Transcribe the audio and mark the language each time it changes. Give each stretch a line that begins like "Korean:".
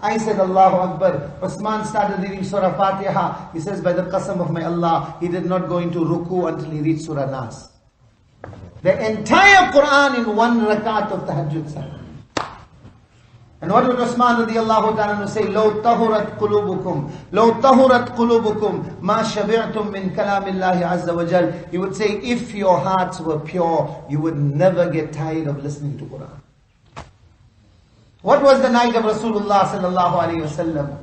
English: I said Allahu Akbar. Usman started reading Surah Fatiha. He says, by the qasam of my Allah, he did not go into ruku until he reached Surah Nas. The entire Quran in 1 rakat of tahajjud salah. And And what would Usman radiallahu ta'ala say?
Arabic: لو طهرت قلوبكم لو طهرت قلوبكم ما شبعتم من كلام الله عز وجل.
English: He would say, if your hearts were pure, you would never get tired of listening to Quran. What was the night of Rasulullah sallallahu alayhi wa sallam?